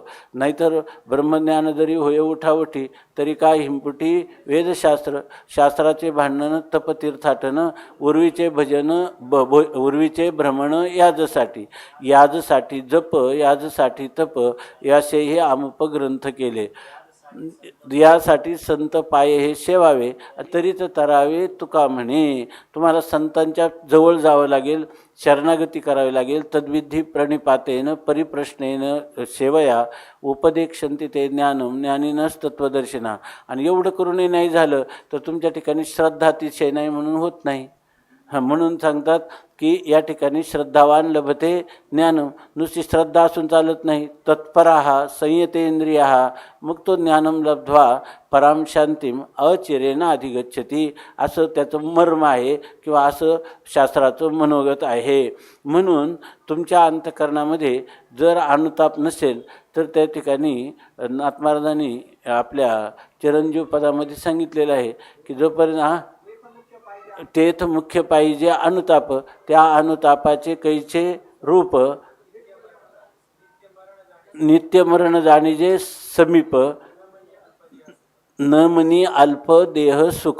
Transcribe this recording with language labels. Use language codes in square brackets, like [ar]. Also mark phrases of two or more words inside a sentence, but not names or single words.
[mr] नाहीतर ब्रह्मज्ञान जरी होय उठावठी तरी काय हिंपुटी वेदशास्त्र, शास्त्राचे भांडण तपतीर्थाटन, उर्वीचे भजन उर्वीचे भ्रमण याजसाठी जप याजसाठी तप यासे हे अमुप ग्रंथ केले. यासाठी संत पाये हे सेवावे तरीच तरावे तुका म्हणे. तुम्हाला संतांच्या जवळ जावं लागेल, शरणागती करावी लागेल. [sa] तद्विधी प्रणिपातेन परिप्रश्नेन सेवया उपदेक्षन्ति ते ज्ञानम ज्ञानिनस तत्वदर्शिना. [mr] आणि एवढं करूनही नाही झालं तर तुमच्या ठिकाणी श्रद्धातिशय नाही म्हणून होत नाही. म्हणून सांगतात की या ठिकाणी [sa] श्रद्धावान लभते ज्ञान. [mr] नुसती श्रद्धा असून चालत नाही. [sa] तत्पराहा संयतेंद्रिया [mr] मग तो [sa] ज्ञानम लब्ध्वा पराम शांतीम अचिरेण अधिगच्छति, [mr] असं त्याचं मर्म आहे किंवा असं शास्त्राचं मनोगत आहे. म्हणून तुमच्या अंतःकरणामध्ये जर अनुताप नसेल तर त्या ठिकाणी नाथ महाराजांनी आपल्या चिरंजीव पदामध्ये सांगितलेलं आहे की जोपर्यंत तेथ मुख्य पाहिजे अनुताप, त्या अनुतापाचे कैचे रूप नित्य मरण जाणीजे समीप न मनी अल्प देह सुख.